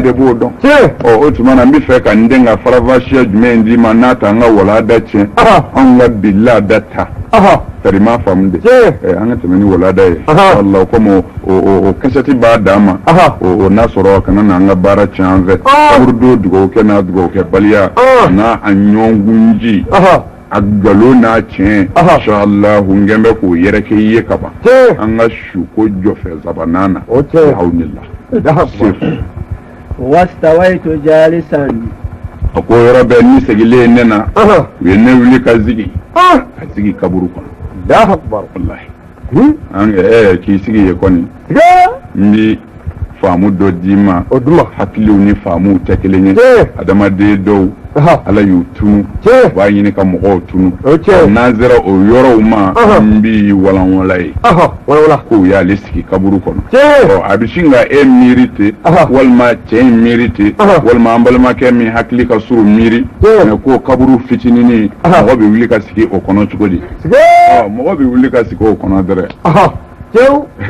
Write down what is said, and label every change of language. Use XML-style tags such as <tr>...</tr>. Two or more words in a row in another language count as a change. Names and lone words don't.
<bm>de b'o dɔn o tuma na n bɛ fɛ ka n den ka farafasiya jumɛn d'i ma n'a ta an ka walada tiɲɛ an ka bi laada ta tari m'a faamu de an ka tɛmɛ ni walada ye wala komi o kasɛti b'a dan ma o n'a sɔrɔ kana n'an ka baara tiɲɛ an fɛ kaburu don dugawu kɛ n'a dugawu kɛ baliya n'a a ɲɔgɔn gunji agalo na tiɲɛ inshallah ngembe ko yɛrɛ ke ye kaba an ka su ko jɔfɛ zabanana awnillah</bm> <ar>واستويت جالسا</ar> <bm>ko yɔrɔ bɛ ni segilen ne na u ye ne wuli ka sigi kaburu kɔnɔ wallahi an k'i sigi ye kɔni n bi faamu dɔ d'i ma hakiliw ni faamuw tɛ kelen ye adamaden dɔw ala y'u tunu u b'a ɲini ka mɔgɔw tunu n'an sera o yɔrɔw ma n bi walanwala ye k'u y'ale sigi kaburu kɔnɔ a bɛ sin ka e miiri ten walima cɛ in miiri ten walima an balimakɛ min hakili ka surun miiri mɛ ko kaburu fitininin mɔgɔ bɛ wuli ka sigi o kɔnɔ cogo di mɔgɔ bɛ wuli ka sigi o kɔnɔ dɛrɛ</bm>